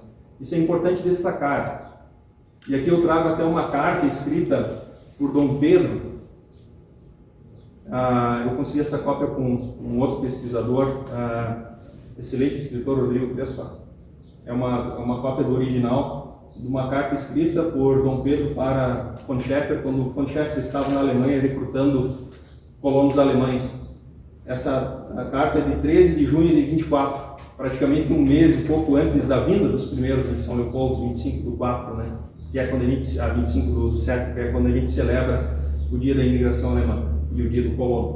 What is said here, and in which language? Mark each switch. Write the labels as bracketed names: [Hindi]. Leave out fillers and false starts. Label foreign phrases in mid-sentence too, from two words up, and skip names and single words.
[Portuguese] Isso é importante destacar. E aqui eu trago até uma carta escrita por Dom Pedro. Eu consegui essa cópia com um outro pesquisador, excelente escritor, Rodrigo Crespa. É uma cópia do original, de uma carta escrita por Dom Pedro para von Schäfer, quando von Schäfer estava na Alemanha recrutando colonos alemães. Essa carta é de 13 de junho de 24, praticamente um mês e pouco antes da vinda dos primeiros em São Leopoldo, 25 do 4, né? Que é quando 25 do 7, que é quando a gente celebra o dia da imigração alemã e o dia do colono.